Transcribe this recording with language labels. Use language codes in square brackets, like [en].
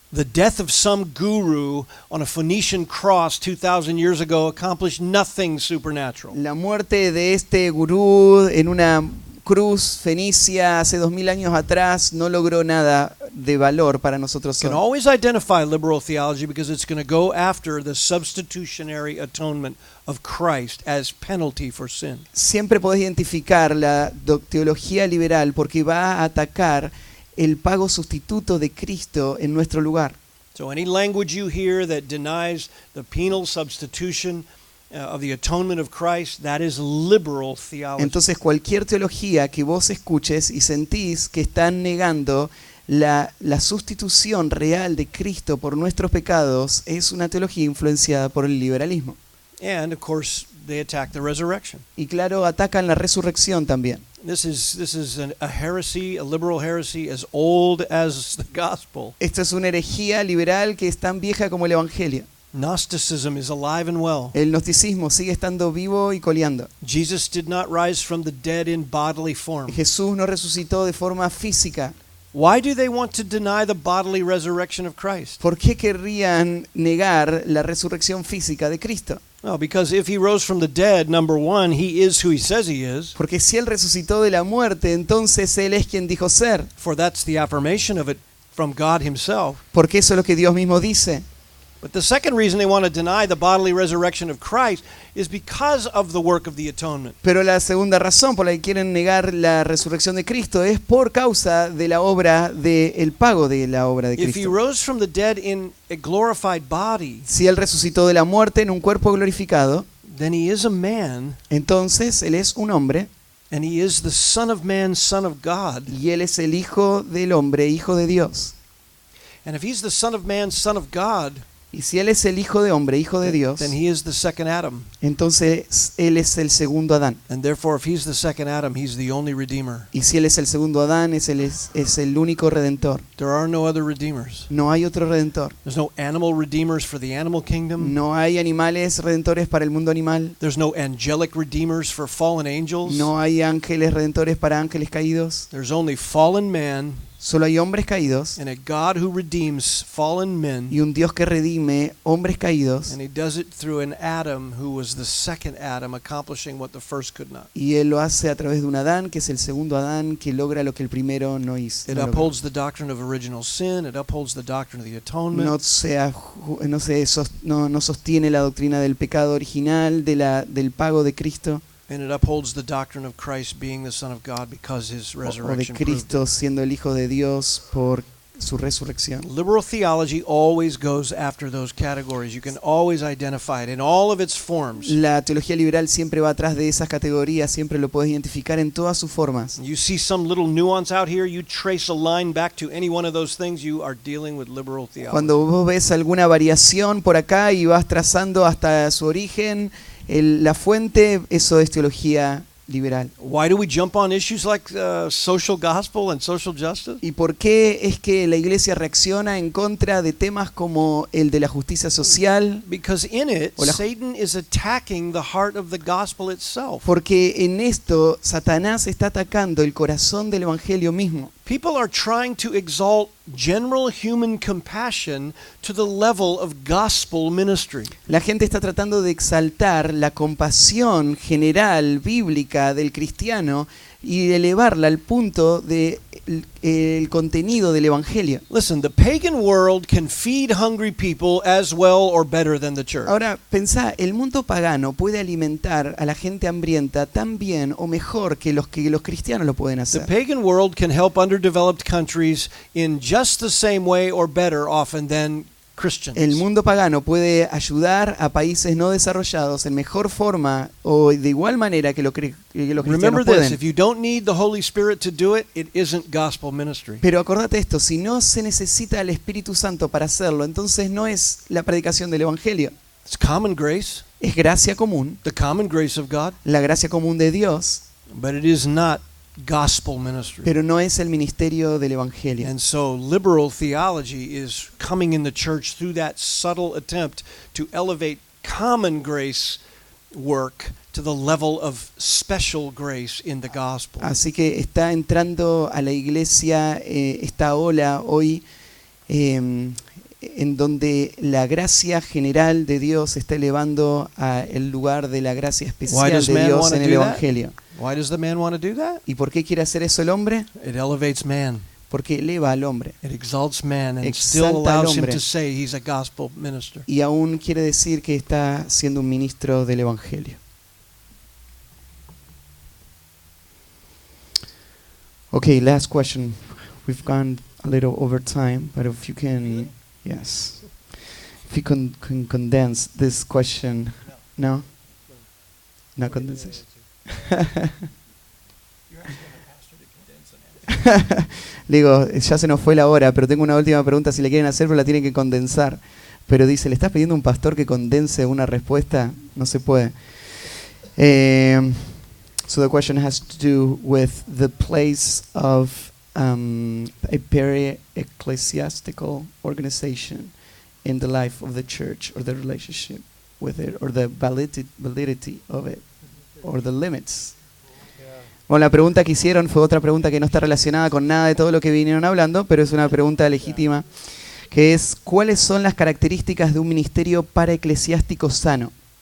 [en] The death of some guru on a Phoenician cross 2,000 years ago accomplished nothing supernatural. [es] La muerte de este gurú en una cruz fenicia hace 2000 años atrás no logró nada de valor para nosotros [en] You can [es] hoy. [en] always identify liberal theology because it's going to go after the substitutionary atonement of Christ as penalty for sin. [es] Siempre podés identificar la teología liberal porque va a atacar el pago sustituto de Cristo en nuestro lugar. [en] So any language you hear that denies the penal substitution of the atonement of Christ, that is liberal theology. [es] Entonces cualquier teología que vos escuches y sentís que están negando la sustitución real de Cristo por nuestros pecados es una teología influenciada por el liberalismo. [en] And of course, they attack the resurrection. [es] Y claro, atacan la resurrección también. [en] This is a heresy, a liberal heresy as old as the gospel. [es] Esto es una herejía liberal que es tan vieja como el Evangelio. [en] Gnosticism is alive and well. [es] El gnosticismo sigue estando vivo y coleando. [en] Jesus did not rise from the dead in bodily form. [es] Jesús no resucitó de forma física. [en] Why do they want to deny the bodily resurrection of Christ? [es] ¿Por qué querrían negar la resurrección física de Cristo? [en] Well, because if he rose from the dead, number one, he is who he says he is, [es] Porque si Él resucitó de la muerte, entonces Él es quien dijo ser. [en] for that's the affirmation of it from God himself. [es] Porque eso es lo que Dios mismo dice. [en] But the second reason they want to deny the bodily resurrection of Christ is because of the work of the atonement. [es] Pero la segunda razón por la que quieren negar la resurrección de Cristo es por causa de la obra, del pago de la obra de [en] If he [es] Cristo. [en] rose from the dead in a glorified body, [es] Si Él resucitó de la muerte en un cuerpo glorificado, [en] then he is a man, [es] entonces Él es un hombre [en] and he is the Son of Man, Son of God. [es] y Él es el Hijo del hombre, Hijo de Dios. [en] And if he's the Son of Man, Son of God, [es] Y si Él es el Hijo de hombre, Hijo de Dios, [en] then he is the second Adam. [es] entonces Él es el segundo Adán. [en] And therefore, if he's the second Adam, he's the only Redeemer. [es] Y si Él es el segundo Adán, es el único redentor. [en] There are no other Redeemers. [es] No hay otro redentor. [en] There's no animal Redeemers for the animal kingdom. [es] No hay animales redentores para el mundo animal. [en] There's no angelic Redeemers for fallen angels. [es] No hay ángeles redentores para ángeles caídos. [en] There's only fallen man [es] Solo hay hombres caídos [en] and a God who redeems fallen men. [es] y un Dios que redime hombres caídos. [en] And he does it through an Adam who was the second Adam, accomplishing what the first could not. [es] Y Él lo hace a través de un Adán, que es el segundo Adán, que logra lo que el primero no hizo. [en] It upholds the doctrine of original sin. It upholds the doctrine of the atonement. [es] No sostiene la doctrina del pecado original, del pago de Cristo, [en] And it upholds the doctrine of Christ being the Son of God because his [es] o de [en] resurrection proved it. [es] Cristo siendo el Hijo de Dios por su resurrección. [en] Liberal theology always goes after those categories. You can always identify it in all of its forms. [es] La teología liberal siempre va atrás de esas categorías, siempre lo puedes identificar en todas sus formas. [en] You see some little nuance out here, you trace a line back to any one of those things, you are dealing with liberal theology. [es] Cuando vos ves alguna variación por acá y vas trazando hasta su origen, la fuente, eso es teología liberal. [en] Why do we jump on issues like social gospel and social justice? [es] ¿Y por qué es que la iglesia reacciona en contra de temas como el de la justicia social? [en] Because in it, [es] O la- [en] Satan is attacking the heart of the gospel itself. [es] Porque en esto Satanás está atacando el corazón del evangelio mismo. [en] People are trying to exalt general human compassion to the level of gospel ministry. [es] La gente está tratando de exaltar la compasión general bíblica del cristiano y de elevarla al punto de el contenido del evangelio. [en] Listen, the pagan world can feed hungry people as well or better than the church. [es] Ahora, pensá, el mundo pagano puede alimentar a la gente hambrienta tan bien o mejor que los cristianos lo pueden [en] The [es] hacer. [en] pagan world can help underdeveloped countries in just the same way or better often than Christians. [es] El mundo pagano puede ayudar a países no desarrollados en mejor forma o de igual manera que los [en] Remember [es] cristianos [en] this, [es] pueden. [en] if you don't need the Holy Spirit to do it, it isn't gospel ministry. [es] Pero acordate esto, si no se necesita el Espíritu Santo para hacerlo, entonces no es la predicación del Evangelio. [en] It's common grace, [es] Es gracia común, [en] the common grace of God, [es] la gracia común de Dios, [en] but it is not gospel ministry. [es] pero no es el ministerio del Evangelio. [en] And so liberal theology is coming in the church through that subtle attempt to elevate common grace work to the level of special grace in the gospel. [es] Así que está entrando a la iglesia esta ola hoy en donde la gracia general de Dios se está elevando al lugar de la gracia [en] Why [es] especial [en] does [es] de [en] man [es] Dios [en] wanna [es] en el [en] do that? [es] Evangelio. [en] Why does the man want to do that? [es] ¿Y por qué quiere hacer eso el hombre? [en] It elevates man. [es] Porque eleva al hombre. [en] It exalts man and still [es] Exalta al [en] allows him [es] hombre. [en] to say he's a gospel minister. [es] Y aún quiere decir que está siendo un ministro del Evangelio. [en] Okay, last question. We've gone a little over time, but if you can, yes. If you can condense this question. No? No condensation. [es] Digo, ya se nos fue la hora, pero tengo una última pregunta si le quieren hacer, pero la tienen que condensar. Pero dice, ¿le estás pidiendo a un pastor que condense una respuesta? No se puede. [en] So the question has to do with the place of a peri-ecclesiastical organization in the life of the church, or the relationship with it, or the validity of it, or the limits. [es] Bueno, la pregunta que hicieron fue otra pregunta que no está relacionada con nada de todo lo que vinieron hablando, pero es una pregunta legítima, que es, ¿cuáles son las características de un ministerio paraeclesiástico sano?